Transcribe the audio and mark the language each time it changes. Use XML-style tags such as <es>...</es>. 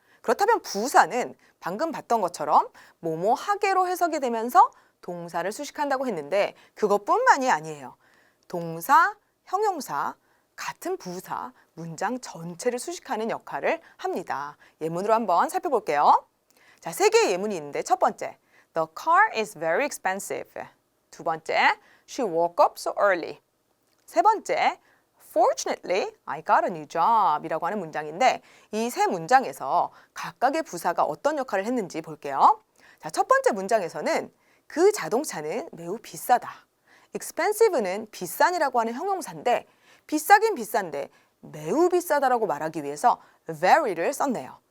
<ko>그렇다면 부사는 방금 봤던 것처럼 뭐뭐하게로 해석이 되면서 동사를 수식한다고 했는데 그것뿐만이 아니에요. 동사, 형용사, 같은 부사, 문장 전체를 수식하는 역할을 합니다. 예문으로 한번 살펴볼게요. 자, 세 개의 예문이 있는데 첫 번째,</ko> <en>The car is very expensive. 두 번째, She woke up so early.</en> <ko>세 번째,</ko> <en>Fortunately, I got a new job</en> <ko>이라고 하는 문장인데 이 세 문장에서 각각의 부사가 어떤 역할을 했는지 볼게요. 자, 첫 번째 문장에서는 그 자동차는 매우 비싸다. expensive는 비싼이라고 하는 형용사인데 비싸긴 비싼데 매우 비싸다라고 말하기 위해서 very를 썼네요.</ko>